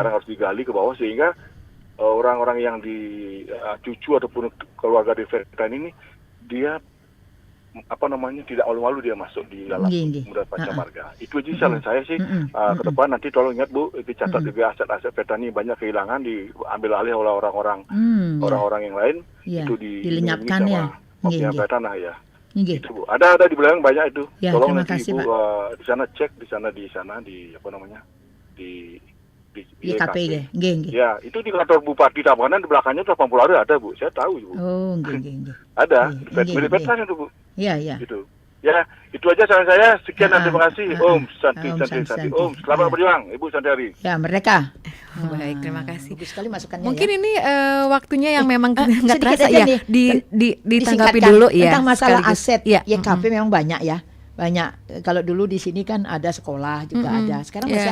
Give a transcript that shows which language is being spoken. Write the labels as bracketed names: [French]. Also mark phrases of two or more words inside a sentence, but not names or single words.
[Indonesian] sekarang harus digali ke bawah sehingga orang-orang yang di cucu ataupun keluarga di veteran ini dia tidak malu-malu dia masuk di dalam Nggih. Muda Pancamarga. Itu aja saran saya sih. Ke depan nanti tolong ingat Bu, dicatat juga aset-aset veteran ini banyak kehilangan diambil alih oleh orang-orang yang lain. Iya, Itu dilenyapkan dilindungi ya. sama Nggih, Mafia nggih. Tanah ya. Nggih. Itu Bu. Ada di belakang banyak itu. Ya, Tolong terima nanti kasih, Ibu Pak. di sana cek di YKP ya. Nggih, nggih. Ya, itu di kantor Bupati Tabanan di belakangnya 80 hari ada Bu. Saya tahu Bu. Oh, nggih. Ada. Nggih, Milik nggih. veteran itu Bu. Iya, iya. Gitu. Ya, itu aja saran saya. Sekian dan terima kasih. [Balinese] Om Santi. [Indonesian] Santi. Om, selamat Ya. berjuang Ibu Santiari. Ya, mereka. Baik, terima kasih. Bagus sekali masukannya Mungkin ya. ini waktunya yang memang nggak sedikit terasa aja ya. nih. Ditanggapi Disingkatkan dulu ya. tentang masalah sekaligus. aset Ya. YKP memang banyak ya. Banyak. Kalau dulu di sini kan ada sekolah juga ada. Sekarang masih